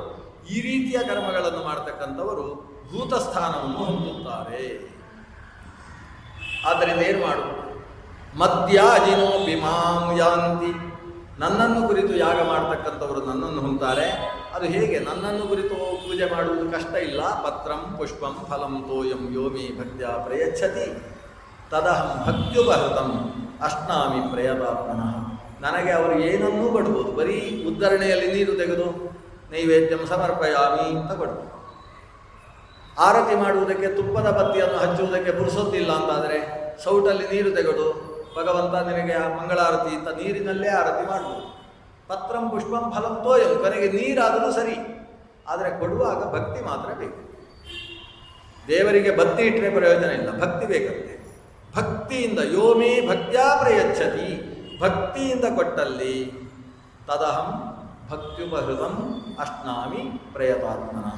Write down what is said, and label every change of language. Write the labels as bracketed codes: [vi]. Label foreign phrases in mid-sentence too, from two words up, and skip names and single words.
[kn] ಈ ರೀತಿಯ ಕರ್ಮಗಳನ್ನು ಮಾಡತಕ್ಕಂಥವರು ಭೂತಸ್ಥಾನವನ್ನು ಹೊಂದುತ್ತಾರೆ. ಆದ್ದರಿಂದ ಏನು ಮಾಡು? [sa] ಮದ್ಯಾಜಿನೋ ಬಿಮಾಂ ಯಾಂತಿ. [kn] ನನ್ನನ್ನು ಕುರಿತು ಯಾಗ ಮಾಡ್ತಕ್ಕಂಥವರು ನನ್ನನ್ನು ಹೊಂತಾರೆ. ಅದು ಹೇಗೆ? ನನ್ನನ್ನು ಕುರಿತು ಪೂಜೆ ಮಾಡುವುದು ಕಷ್ಟ ಇಲ್ಲ. [sa] ಪತ್ರಂ ಪುಷ್ಪಂ ಫಲಂ ತೋಯಂ ಯೋಮಿ ಭಕ್ತ್ಯಾ ಪ್ರಯಚ್ಛತಿ ತದಹಂ ಭಕ್ತ್ಯುಪಹೃತಂ ಅಶ್ನಾಮಿ ಪ್ರಯತಾತ್ಮನಃ. [kn] ನನಗೆ ಅವರು ಏನನ್ನೂ ಕೊಡ್ಬೋದು. ಬರೀ ಉದ್ಧರಣೆಯಲ್ಲಿ ನೀರು ತೆಗೆದು [sa] ನೈವೇದ್ಯಂ ಸಮರ್ಪಯಾಮಿ [kn] ಅಂತ ಕೊಡ್ಬೋದು. ಆರತಿ ಮಾಡುವುದಕ್ಕೆ ತುಪ್ಪದ ಬತ್ತಿಯನ್ನು ಹಚ್ಚುವುದಕ್ಕೆ ಪುರುಸೊತ್ತಿಲ್ಲ ಅಂತಾದರೆ ಸೌಟಲ್ಲಿ ನೀರು ತೆಗೆದು ಭಗವಂತ ನಿನಗೆ ಮಂಗಳಾರತಿ ಅಂತ ನೀರಿನಲ್ಲೇ ಆರತಿ ಮಾಡ್ಬೋದು. [sa] ಪತ್ರಂ ಪುಷ್ಪಂ ಫಲಂ ತೋಯಂ, [kn] ಕೊನೆಗೆ ನೀರಾದರೂ ಸರಿ. ಆದರೆ ಕೊಡುವಾಗ ಭಕ್ತಿ ಮಾತ್ರ ಬೇಕು. ದೇವರಿಗೆ ಬತ್ತಿ ಇಟ್ಟರೆ ಪ್ರಯೋಜನ ಇಲ್ಲ, ಭಕ್ತಿ ಬೇಕಂತೆ. [sa] ಭಕ್ತಿಯಿಂದ ಯೋಮೇ ಭಕ್ತ್ಯಾ ಪ್ರಯಚ್ಛತಿ, [kn] ಭಕ್ತಿಯಿಂದ ಕೊಟ್ಟಲ್ಲಿ [sa] ತದಹಂ ಭಕ್ತ್ಯುಪಹೃತಂ ಅಶ್ನಾಮಿ ಪ್ರಯತಾತ್ಮನಃ.